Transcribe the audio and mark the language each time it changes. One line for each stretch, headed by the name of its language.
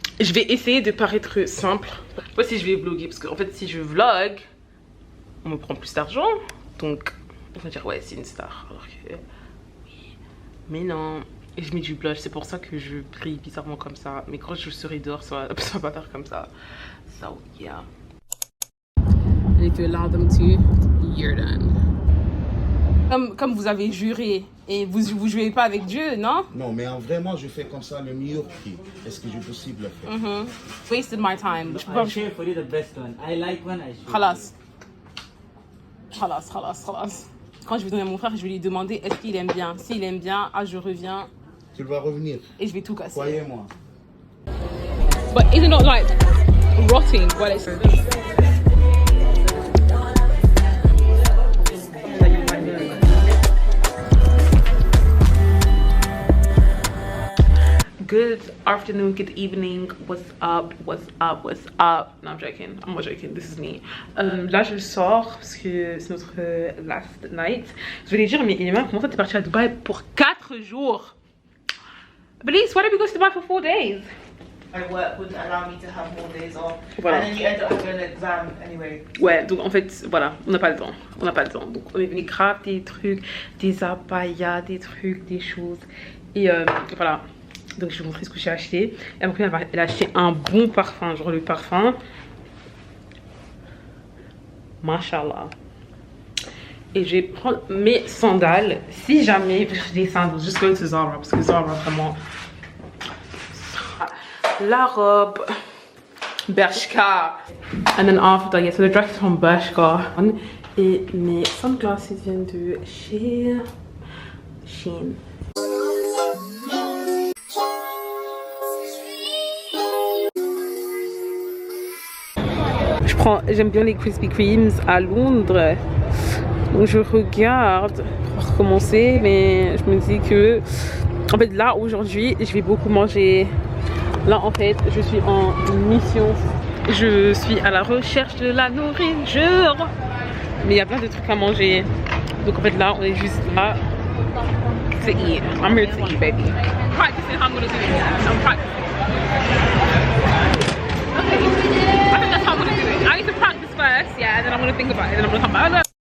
French: Je vais essayer de paraître simple. Je sais pas si je vais vlogger parce qu'en fait si je vlog on me prend plus d'argent, donc on va dire ouais c'est une star alors que oui mais non. Et je mets du blush, c'est pour ça que je brille bizarrement comme ça, mais quand je serai dehors ça va pas faire comme ça.
English: So yeah. And if you allow them to, you're done.
French: Comme vous avez juré et vous jouez pas avec Dieu, non? Non, mais en vrai, moi, je fais comme ça le meilleur prix. Est-ce que j'ai possible de le faire?
English: Wasted my time. I'll share for you the best one. I like one, I share.
Arabic: خلاص. Khalas.
French: Quand je vais donner à mon frère, je vais lui demander est-ce qu'il aime bien. S'il aime bien, je reviens. Tu vas revenir. Et je vais tout casser. Croyez-moi.
English: But is it not like rotting while it's Good afternoon, good evening, what's up? No, I'm joking, I'm not joking, this is me.
French: Là je sors parce que c'est notre
English: last night.
French: Je vais les dire, mais Elima, comment ça t'es partie à Dubaï pour 4 jours?
English: But Elise, why did we go to Dubai for 4 days? My work wouldn't allow me to have more days off.
French: Voilà.
English: And then you end up having an exam anyway.
French: Ouais, donc en fait, voilà, on n'a pas le temps. Donc on est venu grave des trucs, des abayas, des trucs, des choses. Et voilà. Donc je vais vous montrer ce que j'ai acheté. Et après elle a acheté un bon parfum, genre le parfum. Mashallah. Et je vais prendre mes sandales. Si jamais j'ai des sandales,
English: just go to Zara.
French: Parce que Zara vraiment... La robe Bershka.
English: And then after, yeah, so the dress is from Bershka.
French: Et mes sunglasses viennent de chez Shein. J'aime bien les Krispy Kremes à Londres. Donc je regarde pour recommencer, mais je me dis que en fait là aujourd'hui je vais beaucoup manger. Là en fait je suis en mission. Je suis à la recherche de la nourriture. Mais il y a plein de trucs à manger. Donc en fait là on est juste là
English: to eat. I'm here to eat, baby. Practicing how I'm gonna do it. I'm practicing. I think that's how I'm gonna do it. I need to practice first, yeah, and then I'm gonna think about it, and then I'm gonna come back.